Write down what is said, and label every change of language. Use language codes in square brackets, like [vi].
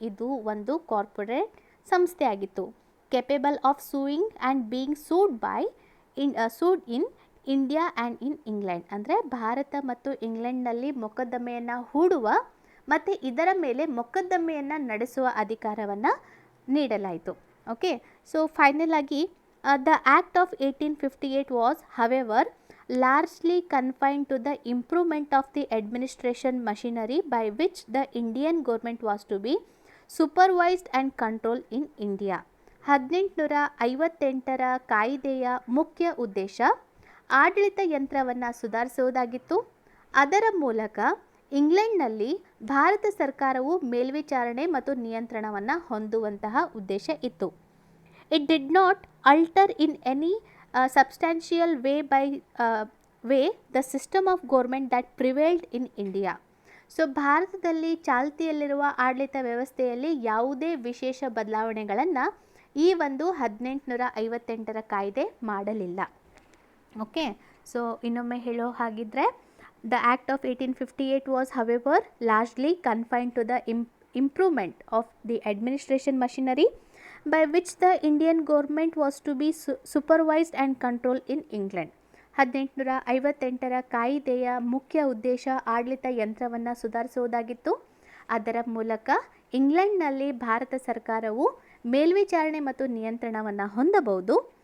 [kn] ಇದು ಒಂದು corporate ಸಂಸ್ಥೆಯಾಗಿತ್ತು. [en] capable of suing and being sued by sued in India and in England, [kn] ಅಂದರೆ ಭಾರತ ಮತ್ತು ಇಂಗ್ಲೆಂಡ್ನಲ್ಲಿ ಮೊಕದ್ದಮೆಯನ್ನು ಹೂಡುವ ಮತ್ತು ಇದರ ಮೇಲೆ ಮೊಕದ್ದಮೆಯನ್ನು ನಡೆಸುವ ಅಧಿಕಾರವನ್ನು ನೀಡಲಾಯಿತು. [en] Okay, so final ಆಗಿ the act of 1858 was however largely confined to the improvement of the administration machinery by which the Indian government was to be supervised and controlled in India. [kn] 1858ರ ಕಾಯ್ದೆಯ ಮುಖ್ಯ ಉದ್ದೇಶ ಆಡಳಿತ ಯಂತ್ರವನ್ನು ಸುಧಾರಿಸುವುದಾಗಿತ್ತು. ಅದರ ಮೂಲಕ ಇಂಗ್ಲೆಂಡ್ನಲ್ಲಿ ಭಾರತ ಸರ್ಕಾರವು ಮೇಲ್ವಿಚಾರಣೆ ಮತ್ತು ನಿಯಂತ್ರಣವನ್ನು ಹೊಂದುವಂತಹ ಉದ್ದೇಶ ಇತ್ತು. [en] It did not alter in any substantial way the system of government that prevailed in India. [kn] So ಭಾರತದಲ್ಲಿ ಚಾಲ್ತಿಯಲ್ಲಿರುವ ಆಡಳಿತ ವ್ಯವಸ್ಥೆಯಲ್ಲಿ ಯಾವುದೇ ವಿಶೇಷ ಬದಲಾವಣೆಗಳನ್ನು ಈ ಒಂದು 1858ರ ಕಾಯ್ದೆ ಮಾಡಲಿಲ್ಲ. [en] okay, so [kn] ಇನ್ನೊಮ್ಮೆ ಹೇಳೋ ಹಾಗಿದ್ರೆ, [en] The act of 1858 was however largely confined to the improvement of the administration machinery by which the Indian government was to be supervised and controlled in England. [kn] 1858ರ ಕಾಯ್ದೆಯ ಮುಖ್ಯ ಉದ್ದೇಶ ಆಡಳಿತ ಯಂತ್ರವನ್ನು ಸುಧಾರಿಸುವುದಾಗಿತ್ತು. ಅದರ ಮೂಲಕ ಇಂಗ್ಲೆಂಡ್ನಲ್ಲಿ ಭಾರತ ಸರ್ಕಾರವು ಮೇಲ್ವಿಚಾರಣೆ ಮತ್ತು ನಿಯಂತ್ರಣವನ್ನು ಹೊಂದಬಹುದು.